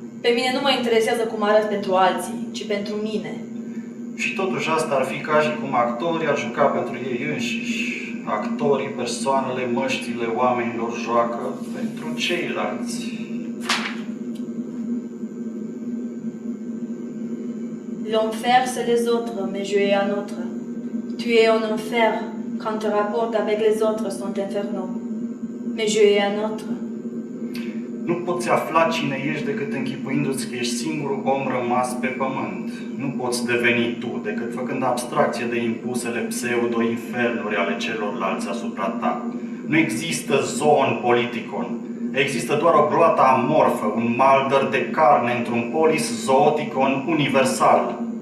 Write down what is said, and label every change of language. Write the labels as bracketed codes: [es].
[ro] Pe mine nu mă interesează cum arăt pentru alții, ci pentru mine. Și totuși asta ar fi ca și cum actorii ar juca pentru ei înșiși. Actorii, persoanele, măștile oamenilor joacă pentru ceilalți. [fr] L'enfer, c'est les autres, mais je es un autre. Tu es en enfer quand te rapportes avec les autres sont infernaux. Mais je es un autre. [ro] Nu poți afla cine ești decât închipuindu-ți că ești singurul om rămas pe pământ. Nu poți deveni tu decât făcând abstracție de impusele pseudo-infernuri ale celorlalți asupra ta. Nu există zoon politicon. Există doar o groată amorfă, un maldăr de carne într-un polis zooticon universal.